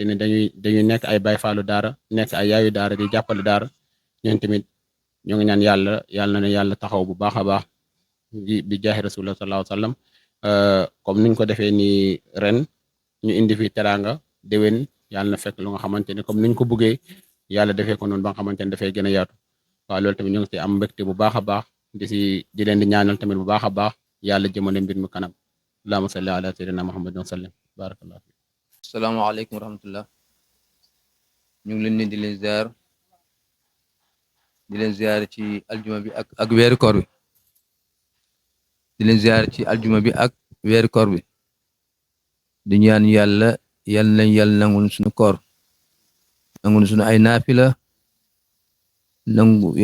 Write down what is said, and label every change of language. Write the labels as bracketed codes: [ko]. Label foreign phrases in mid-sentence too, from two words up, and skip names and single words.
[wo] ni dañuy nekk ay bayfaalu daara nekk ay yaayu daara di jàppale daara ñoom tamit ñu ngi ñaan yàlla na yàlla taxaw bu baax a baax bi jaahi [ar] رسول الله صلى الله عليه وسلم [wo] comme niñ ko defee nii ren ñu indi fi teraanga déwén yàlla na fekk lu nga xamante ni comme niñ ko bëggee yàlla defee ko noonu ba nga xamante ni dafay gën a yaatu waaw loolu tamit ñu ngi ci am mbégte bu baax a baax di leen di ñaanal tamit bu baax a baax yàlla jëmale mbir mi kanam [ar] اللهم صل على سيدنا محمد وسلم بارك الله في السلام عليكم ورحمة الله [wo] ñu ngi leen di leen ziar ci aljuma bi ak weeru koor bi di leen ziar ci aljuma bi ak weeru koor bi di ñaan yàlla nañ yàlla nangul suñu koor nangul suñu ay naafila nangu